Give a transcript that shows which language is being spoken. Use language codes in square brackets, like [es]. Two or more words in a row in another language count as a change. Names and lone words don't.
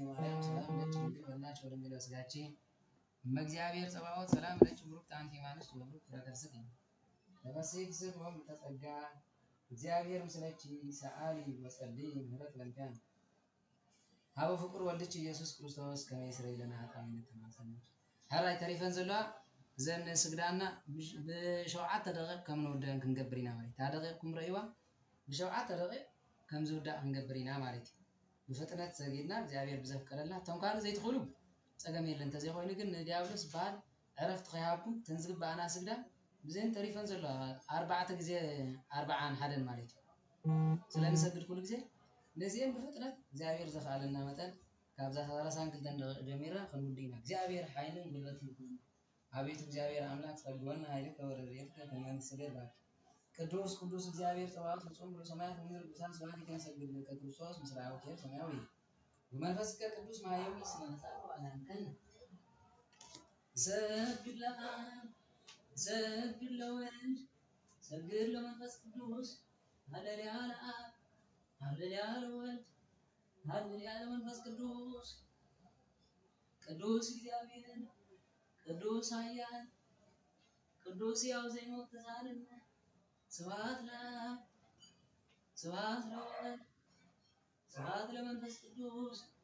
[gez] ማርያም ሰላም ለኪ ድንግል በልናች ወድንግል በሥጋኪ እመእግዚአብሔር ጸባኦት ሰላም ለኪ ቡሩክት አንቲ እማንስት ወቡሩክ ፍሬ ከርሥኪ ተፈሥሒ ፍስሕት ወምልዕተ እግዚአብሔር ምስለኪ ሰአሊ ወጸልይ ምህረት ለእንቲአነ ሀበ ፍቁር ወልድኪ ኢየሱስ ክርስቶስ ከመ ይስረይ ለነ ኃጣውኢነ ተማጸነ [ti] ሀራይ ተሪፈን ዘለዋ ዘን ስግዳና ብሸውዓተ ደቂቕ ከም ንወደን ክንገብር ኢና ማለት ታደቂቕኩም ረእይዋ ብሸውዓተ ደቂቕ ከም ዝውዳእ ክንገብር ኢና ማለት እዩ። ብፍጥነት ዘጊድና እግዚአብሔር ብዘፍቀደልና እቶም ካልእ ዘይትኽእሉ ፀገም የለን ተዘይኮይኑ ግን ንዲያብሎስ በዓል ዕረፍቲ ከይሃብኩም ተንዝግባኣና ስግዳ ብዘን ተሪፈን ዘለዋ 4 ጊዜ 41 ማለት እዩ ስለንሰግድ ኩሉ ጊዜ ነዚአን ብፍጥነት እግዚአብሔር ዘኽኣለና መጠን ካብዛ 32 ደቂቕ ጀሚርና ክንውድእ ኢና። እግዚአብሔር ሓይልን ጉልበትን ይኩን [gez] አቤቱ እግዚአብሔር አምላክ ጸግወና ኃይልከ ወረድኤትከ ከመ ንስግድ ላክ ቅዱስ ቅዱስ እግዚአብሔር ጸባኦት ፍጹም ብሎ ሰማያት ምድር ቅዱሳን ስብሐት ይንሰግድ ከክርስቶስ ምስለ አቡኪር ሰማያዊ በመንፈስከ ቅዱስ ማየው ስለ ነጻው አላንተን ሰግድ ለአብ ሰግድ ለወልድ ሰግድ ለመንፈስ ቅዱስ ሃሌሉያ ለአብ ሃሌሉያ ለወልድ ሃሌሉያ ለመንፈስ ቅዱስ ቅዱስ እግዚአብሔር ቅዱስ ኃያል ቅዱስ ሕያው ዘይሞት ተሳልነ ስብሐት ለአብ ስብሐት ለወልድ ስብሐት ለመንፈስ ቅዱስ